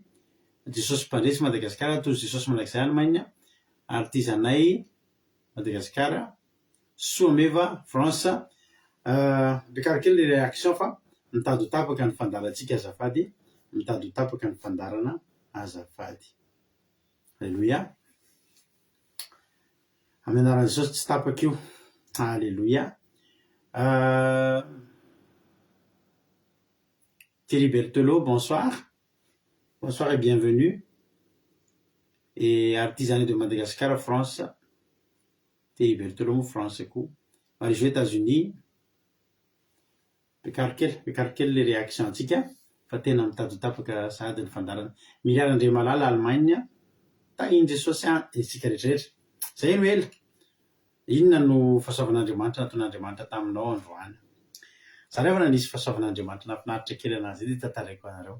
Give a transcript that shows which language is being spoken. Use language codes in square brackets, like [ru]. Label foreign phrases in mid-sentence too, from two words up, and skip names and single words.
[mg] Jesosy Mpandresy Madagasikara, tozy Jesosy Manakizay Allemagne, Artisanay Madagasikara, Someva France. Bekara kely le réaction fa mitadotapaka ny fandarantsika azafady, mitadotapaka ny fandarana azafady. Alléluia. Amin'ny anaran'i Jesosy tsy tapaka io. Alléluia. [fr] Thierry Berthelot, bonsoir. Bonsoir et bienvenue. Et Artisanat de Madagascar, France. Thierry Berthelot, France, coup. [mg] Marie-Jo États-Unis. Bekarkel [fr] les réactions [mg] antika. Fa tena mitadotapaka sady ny fandarana. Miliara André Malala, Allemagne. Tahiny Jesosy isika rehetrarehetra. Zay no ela. Inona no fahasoavan'Andriamanitra nataon'Andriamanitra taminao androany. Za rehefa nanisy fahasoavan'Andriamanitra nafinaritra kely anazy dia tantaraiko anareo.